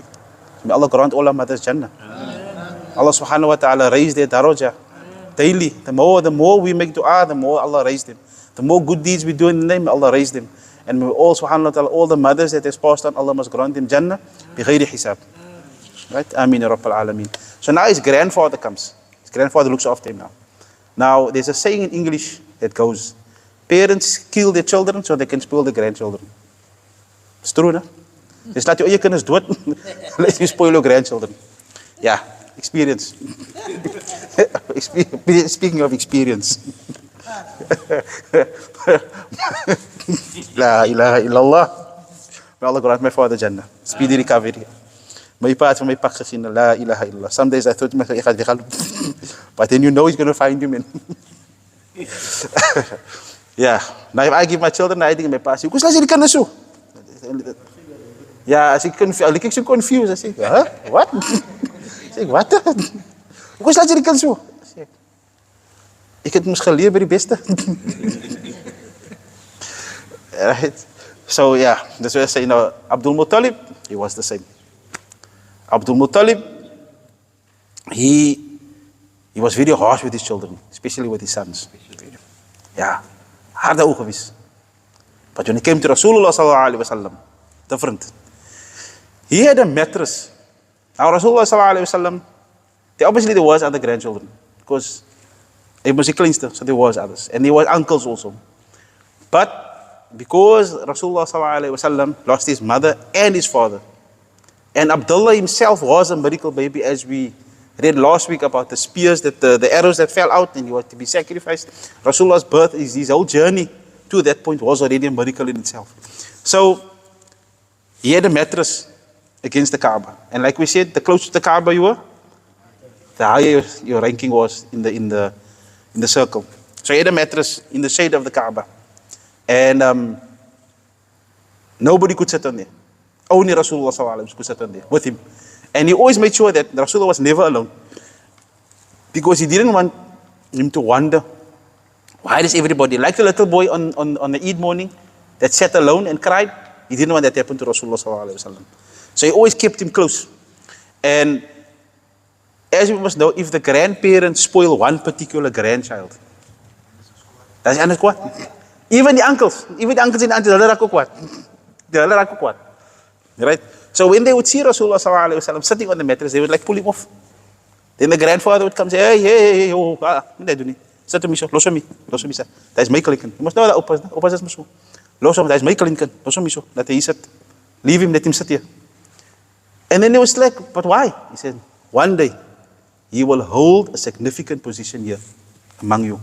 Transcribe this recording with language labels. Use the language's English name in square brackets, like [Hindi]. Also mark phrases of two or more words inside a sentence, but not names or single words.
[English] May Allah grant all our mothers Jannah. Allah [Arabic] سبحانه وتعالى [English] raised their darajah daily. The more we make dua, the more Allah raised them. The more good deeds we do in the name, may Allah raise them. And may all [Arabic] سبحانه وتعالى, [English] all the mothers that has passed on, Allah must grant them [Arabic] جنة بغير حساب. [English] Right? [Arabic] آمين يا رب العالمين. [English] So now his grandfather comes. His grandfather looks after him now. Now, there's a saying in English that goes, parents kill their children so they can spoil their grandchildren. It's true, no? [Afrikaans] Dis laat jou eie kinders dood, [English] let you spoil your grandchildren. Yeah, experience. Speaking of experience. [Arabic] لا إله إلا الله. [English] May Allah grant my father Jannah. Speedy recovery. [Afrikaans] My pa het van my pak gesien, [Arabic] لا إله إلا الله. [English] Some days I thought, [Afrikaans] ek gaan weggaan. [English] But then you know he's going to find you, man. Yeah. Now if I give my children, I think [Afrikaans] my pa sê, "Hoe sal jy die kinders so?" Ja, as ek kyk so confused, I sê, "Huh? What?" Sê ek, "Wat? Hoe sal jy die kinders so?" Sê ek het mos geleer by die beste. [English] Right? So yeah, that's why I say, Abdul Muttalib, he was the same. Abdul Muttalib, he was very harsh with his children, especially with his sons. Yeah, [Afrikaans] harde oog gewees. [English] But when he came to Rasulullah [Arabic] صلى الله عليه وسلم, [English] different. He had a mattress. Now Rasulullah [Arabic] صلى الله عليه وسلم, [English] obviously there was other grandchildren, because he was a kleinste, so there was others, and there was uncles also. But because Rasulullah [Arabic] صلى الله عليه وسلم [English] lost his mother and his father, and Abdullah himself was a miracle baby, as we read last week about the spears, that the arrows that fell out and he was to be sacrificed. Rasulullah's birth, his whole journey to that point was already a miracle in itself. So he had a mattress against the Kaaba, and like we said, the closer to the Kaaba you were, the higher your ranking was in the circle. So he had a mattress in the shade of the Kaaba, and nobody could sit on there. Only Rasulullah [Arabic] صلى الله عليه وسلم [English] could sit on there with him. And he always made sure that Rasulullah was never alone, because he didn't want him to wonder, why does everybody, like the little boy on the Eid morning that sat alone and cried, he didn't want that to happen to Rasulullah [Arabic] صلى الله عليه وسلم. [English] So he always kept him close. And as we must know, if the grandparents spoil one particular grandchild, that's [Afrikaans] anders kwaad. [English] Even the uncles and the aunties, [Afrikaans] hulle raak ook kwaad. Hulle raak ook kwaad. [English] Right? So when they would see Rasulullah [Arabic] صلى الله عليه وسلم [English] sitting on the mattress, they would like pull him off. Then the grandfather would come and say, [Afrikaans] hey, oh, moet jy doen nie. Sit hom hier so, los hom hier. [English] That is my kleinkind. You must know that oppas is mos so. [Afrikaans] Los hom, [English] that is my [Afrikaans] kleinkind. Los hom hier so, laat hy hier sit. [English] Leave him, let him sit here. And then they was like, but why? He said, one day he will hold a significant position here among you.